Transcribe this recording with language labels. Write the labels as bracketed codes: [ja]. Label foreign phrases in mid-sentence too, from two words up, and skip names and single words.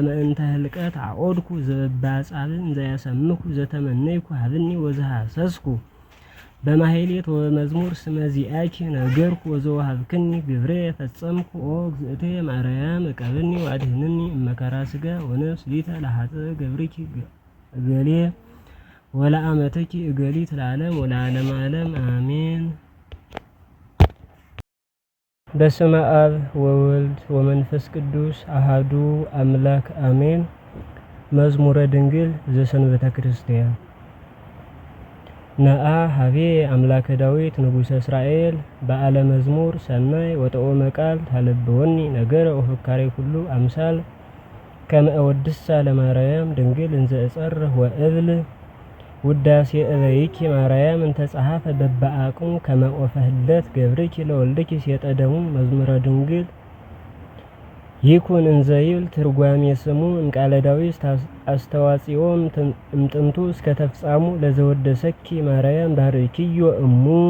[gez] እንተ ህልቀት አኦድኩ ዘበባጻብን ዘያሰምኩ ዘተመነይኩ ሀብኒ ወዘሐሰስኩ በማህሌት ወመዝሙር ስመዚአኪ ነገርኩ ወዘወሀብክኒ ግብሬ ፈጸምኩ ኦ እግዝእቴ ማርያም እቀብኒ ወአድህንኒ እመከራ ስጋ ወነፍስ ሊተ ለሀጥ ገብርኪ እገሌ ወለአመተኪ እገሊት ለዓለም ወለዓለመ ዓለም አሜን። በስመ አብ ወወልድ ወመንፈስ ቅዱስ አሃዱ አምላክ አሜን። መዝሙረ ድንግል ዘሰንበተ ክርስቲያን ነአ ሀቤ አምላከ ዳዊት ንጉሠ እስራኤል በዓለ መዝሙር ሰናይ ወጠኦመ ቃል ታለብወኒ ነገረ ወፍካሬ ኩሉ አምሳል ከመ እወድሳ ለማርያም ድንግል እንዘ እጸርህ ወእብል ውዳሴ እበይኪ ማርያም እንተ ጸሐፈ በበአቅሙ ከመ ኦፈ ህለት ገብርኪ ለወልድኪ ሴጠደሙ መዝሙረ ድንግል ይኩን እንዘ ይብል ትርጓሜ ስሙ እምቃለ ዳዊት አስተዋጽኦም እምጥንቱ እስከ ተፍጻሙ ለዘወደሰኪ ማርያም ባርኪዮ እሙ